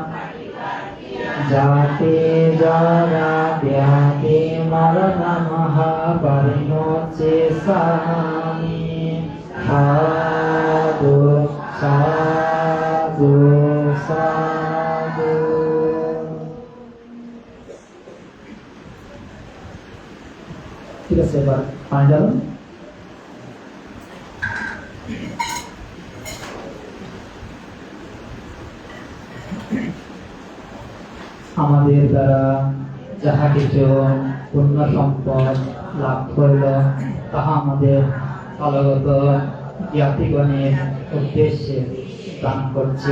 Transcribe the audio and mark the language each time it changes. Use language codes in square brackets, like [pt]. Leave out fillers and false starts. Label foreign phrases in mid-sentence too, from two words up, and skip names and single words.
[sa] जाति जरा व्याधि मरणमः परिमोचयिष्यामि साधु साधु साधु। [bn] ঠিক আছে, এবার পানি ঢালুন। আমাদের দ্বারা যাহা কিছু পূর্ণ সম্পদ লাভ করিল তাহা আমাদের কালগত জ্ঞাতিগণের উদ্দেশ্যে দান করছে।